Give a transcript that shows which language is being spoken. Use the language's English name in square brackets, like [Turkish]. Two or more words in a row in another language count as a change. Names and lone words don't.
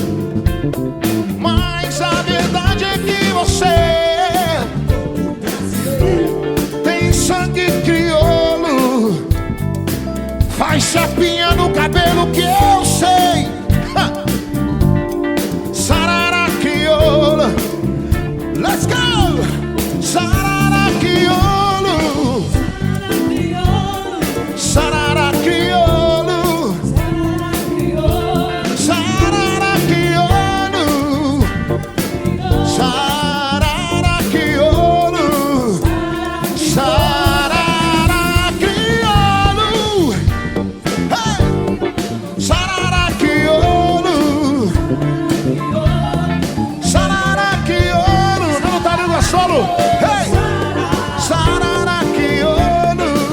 [Portuguese] Mas a verdade é que você tem sangue crioulo, faz chapinha no cabelo que eu sei. Sarara crioula, [English] let's go! [Portuguese] Sarara crioulo, sarara crioulo, sarara crioulo, sarara crioulo, sarara crioulo, hey! Sarara crioulo, sarara crioulo, não tá dando a solo, hey! Sarara crioulo,